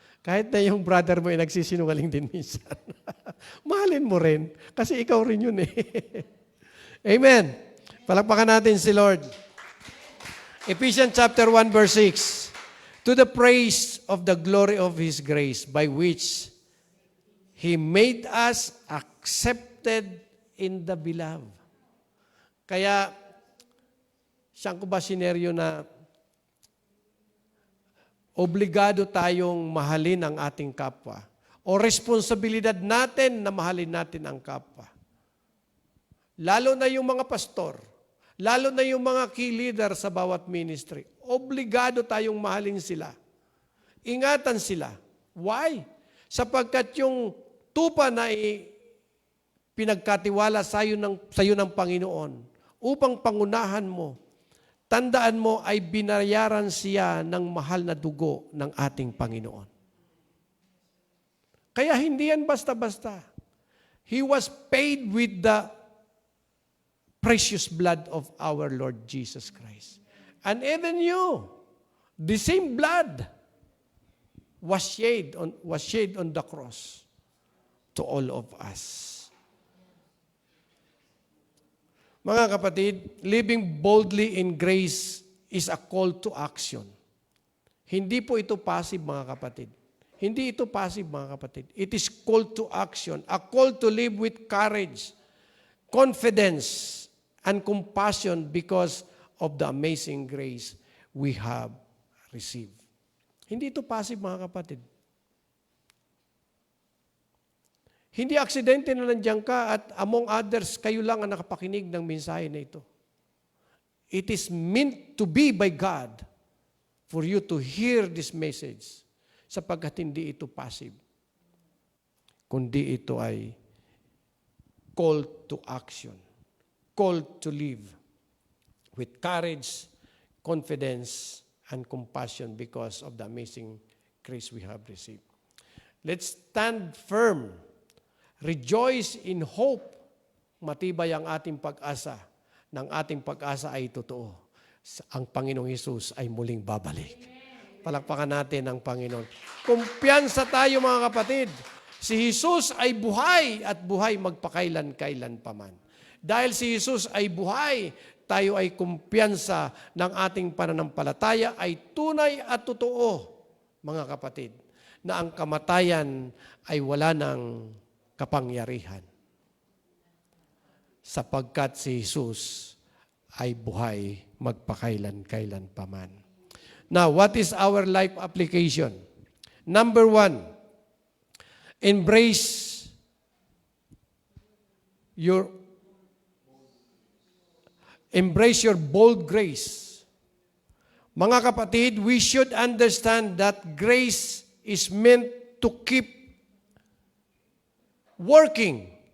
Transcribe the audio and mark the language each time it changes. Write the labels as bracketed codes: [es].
[tl] Kahit na yung brother mo ay nagsisinungaling din minsan. Mahalin mo rin, kasi ikaw rin yun eh. Amen. Palakpakan natin si Lord. [en] Ephesians chapter 1 verse 6. To the praise of the glory of His grace, by which He made us accepted in the beloved. [tl] Kaya, siyang ko ba sineryo na obligado tayong mahalin ang ating kapwa o responsibilidad natin na mahalin natin ang kapwa. Lalo na yung mga pastor, lalo na yung mga key leader sa bawat ministry, obligado tayong mahalin sila. Ingatan sila. Why? Sapagkat yung tupa na pinagkatiwala sa iyo ng Panginoon upang pangunahan mo, tandaan mo ay binayaran siya ng mahal na dugo ng ating Panginoon. Kaya hindi yan basta-basta. [en] He was paid with the precious blood of our Lord Jesus Christ. And even you, the same blood was shed on the cross to all of us. [tl] Mga kapatid, [en] living boldly in grace is a call to action. [tl] Hindi po ito passive, mga kapatid. Hindi ito passive, mga kapatid. [en] It is call to action, a call to live with courage, confidence, and compassion because of the amazing grace we have received. [tl] Hindi ito passive, mga kapatid. Hindi aksidente na nandiyan ka at [en] among others, [tl] kayo lang ang nakapakinig ng mensahe na ito. [en] It is meant to be by God for you to hear this message [tl] sapagkat hindi ito passive, kundi ito ay [en] call to action, call to live with courage, confidence, and compassion because of the amazing grace we have received. Let's stand firm. Rejoice in hope. [tl] Matibay ang ating pag-asa. Nang ating pag-asa ay totoo. Ang Panginoong Hesus ay muling babalik. Palakpakan natin ang Panginoon. Kumpiyansa tayo, mga kapatid. Si Hesus ay buhay at buhay magpakailan-kailan paman. Dahil si Hesus ay buhay, tayo ay kumpiyansa ng ating pananampalataya ay tunay at totoo, mga kapatid, na ang kamatayan ay wala ng kapangyarihan. Sapagkat si Jesus ay buhay magpakailan-kailan paman. [en] Now, what is our life application? Number 1, embrace your bold grace. [tl] Mga kapatid, [en] we should understand that grace is meant to keep working.